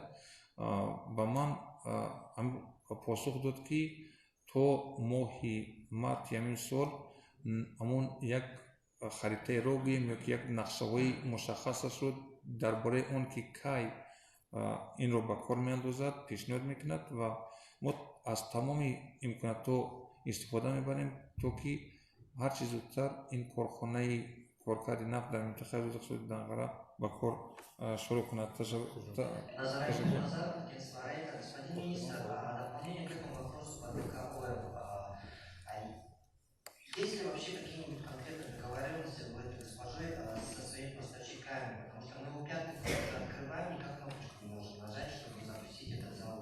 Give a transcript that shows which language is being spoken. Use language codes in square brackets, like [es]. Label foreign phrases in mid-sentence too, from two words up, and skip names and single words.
[tg] ба ман посух дод ки то моҳи марти ҳамин сол ҳамон як харитаи роҳ гӯем ё ки як нақшаҳои мушаххасашро дар бораи он ки кай инро ба кор меандозад пешниҳод мекунад ва мо аз тамоми имкониятҳо истифода мебарем то ки ҳарчи зудтар ин корхонаи коркарди нафт дар минтақаи озоди иқтисоди Данғара ба кор шурӯъ кунад. [ru] Господин министр, дополнение к этому вопросу по ДКОМ. Есть ли вообще какие-нибудь конкретные договоренности у этой госпожи со своими поставщиками? Потому что мы его пятый год открываем, никак кнопочку не можем нажать, чтобы запустить этот завод.